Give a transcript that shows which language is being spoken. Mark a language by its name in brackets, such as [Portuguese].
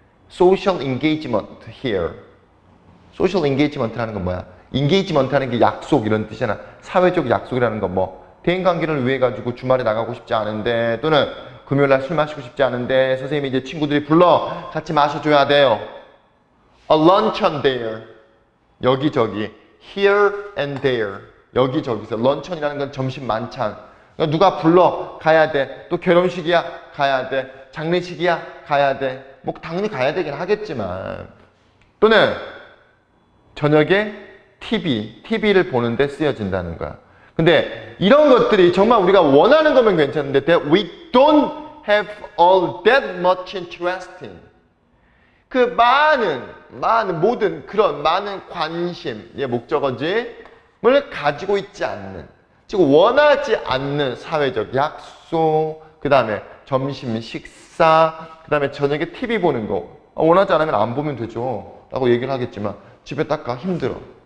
[English] Social engagement here. [Korean] Social engagement라는 건 뭐야? engagement라는 게 약속 이런 뜻이잖아. 사회적 약속이라는 건 뭐? 대인관계를 위해 가지고 주말에 나가고 싶지 않은데 또는 금요일날 술 마시고 싶지 않은데 선생님이 이제 친구들이 불러 같이 마셔줘야 돼요. [English] A luncheon there. [Korean] 여기저기. [English] Here and there. [Korean] 여기저기서. 런천이라는 건 점심 만찬. 그러니까 누가 불러 가야 돼. 또 결혼식이야 가야 돼. 장례식이야 가야 돼. 뭐 당연히 가야 되긴 하겠지만 또는 저녁에 TV를 보는데 쓰여진다는 거야. 근데 이런 것들이 정말 우리가 원하는 거면 괜찮은데 [English] that we don't have all that much interest in. [Korean] 그 모든 그런 많은 관심의 목적어지 을 가지고 있지 않는, 즉 원하지 않는 사회적 약속, 그 다음에 점심 식사, 그 다음에 저녁에 TV 보는 거 원하지 않으면 안 보면 되죠 라고 얘기를 하겠지만 집에 딱 가 힘들어.